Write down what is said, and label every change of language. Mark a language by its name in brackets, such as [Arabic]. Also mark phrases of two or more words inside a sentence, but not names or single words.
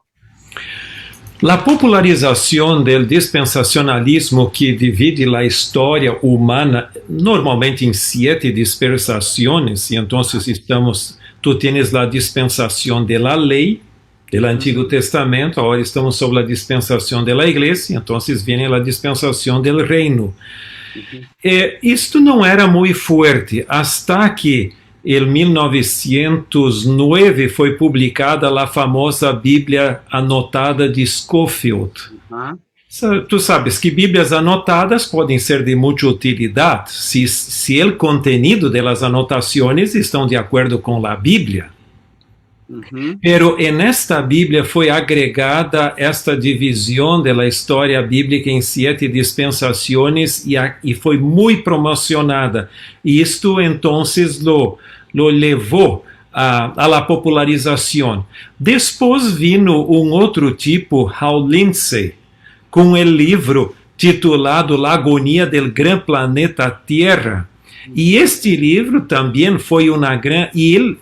[Spanish] La popularización del dispensacionalismo, que divide la historia humana normalmente en 7 dispensaciones, y entonces tú tienes la dispensación de la ley del Antiguo Testamento, ahora estamos sobre la dispensación de la iglesia, entonces viene la dispensación del reino. [Portuguese] Isto não era muito forte, hasta que em 1909 foi publicada a famosa Bíblia anotada de Scofield. Tu sabes que Bíblias anotadas podem ser de muita utilidade se o contenido das anotações estão de acordo com a Bíblia. [Spanish] Pero en esta Biblia [Portuguese] foi agregada esta divisão da história bíblica em 7 dispensações e foi muito promocionada. E isto entonces lo levou a la popularização. Depois vino outro tipo, Hal Lindsey, com o livro titulado La Agonia del Gran Planeta Tierra. E este livro também foi uma grande...